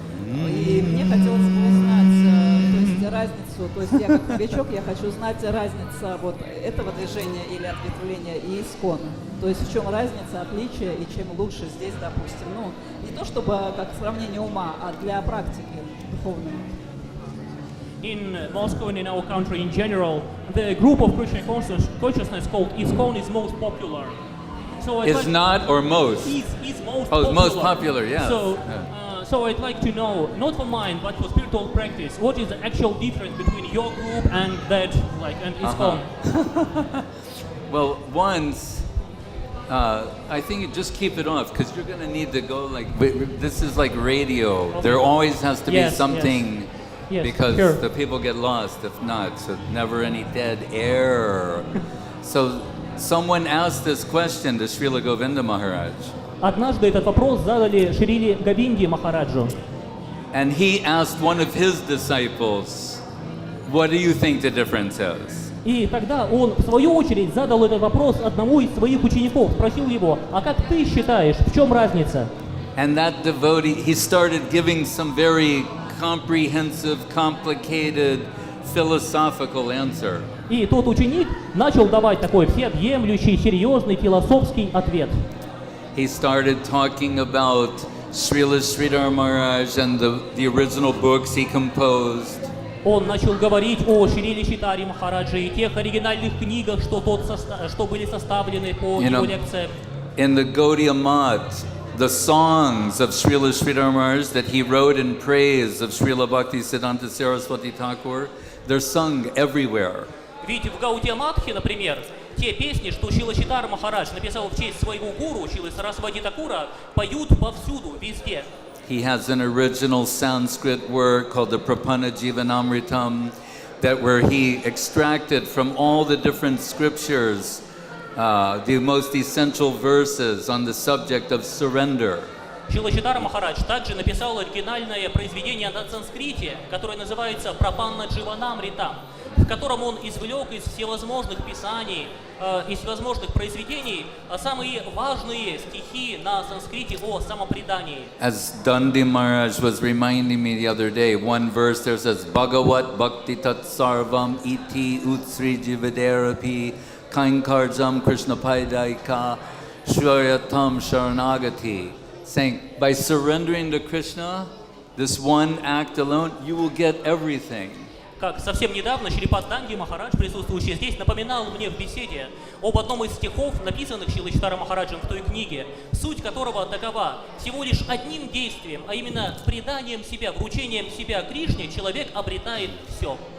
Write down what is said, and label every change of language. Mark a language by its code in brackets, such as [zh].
[ru] И мне хотелось бы узнать, то есть разницу, то есть я как новичок, я хочу знать разницу вот этого движения или ответвления и «Искон». То есть в чем разница, отличие и чем лучше здесь, допустим. Ну, не то чтобы как сравнение ума, а для практики духовной. [en] In Moscow and in our country in general, the group of Krishna consciousness called ISKCON is most popular. So Is not or most? Is most Oh, popular. most popular, yeah. So I'd like to know, not for mine, but for spiritual practice, what is the actual difference between your group and that, and ISKCON? Well, once, I think you just keep it off because you're going to need to go this is like radio. Okay. There always has to be something because the people get lost if not. So never any dead air. So someone asked this question to Srila Govinda Maharaj. [ru] Однажды этот вопрос задали Шриле Говинде Махараджу. [en] And he asked one of his disciples, what do you think the difference is? [ru] И тогда он, в свою очередь, задал этот вопрос одному из своих учеников, спросил его, а как ты считаешь, в чем разница? [en] And that devotee, he started giving some very comprehensive, complicated, philosophical answer. [ru] И тот ученик начал давать такой всеобъемлющий, серьезный, философский ответ. [en] He started talking about Srila Sridhar Maharaj and the original books he composed. [ru] Он начал говорить о Шриле Шридхаре Махарадже и тех оригинальных книгах, что были составлены по его лекциям. [en] In the Gaudiya Math, the songs of Srila Sridhar Maharaj that he wrote in praise of Srila Bhaktisiddhanta Saraswati Thakur, they're sung everywhere. [ru] Ведь в Гаудия Матхе, например, те песни, что Шрила Шридхар Махарадж написал в честь своего гуру, Шрилы Сарасвати Такура, поют повсюду, везде. [en] He has an original Sanskrit work called the Prapanna Jivanamritam, where he extracted from all the different scriptures the most essential verses on the subject of surrender. [ru] Шрила Шридхар Махарадж также написал оригинальное произведение на санскрите, которое называется «Прапанна Дживанамритам», в котором он извлек из всевозможных писаний, из всевозможных произведений самые важные стихи на санскрите о самопредании. [en] As Dandi Maharaj was reminding me the other day, one verse there says, [sa] Bhagavat Bhakti Tat Sarvam Iti Utsri Jivaderapi Kainkarjam Krishna Paidaika Shrayatam Sharanagati. [en] Saying, by surrendering to Krishna, this one act alone, you will get everything. [ru] Как совсем недавно Шрипад Данди Махарадж, присутствующий здесь, напоминал мне в беседе об одном из стихов, написанных Шрилой Шридхаром Махараджем в той книге, суть которого такова: всего лишь одним действием, а именно преданием себя, вручением себя Кришне, человек обретает все.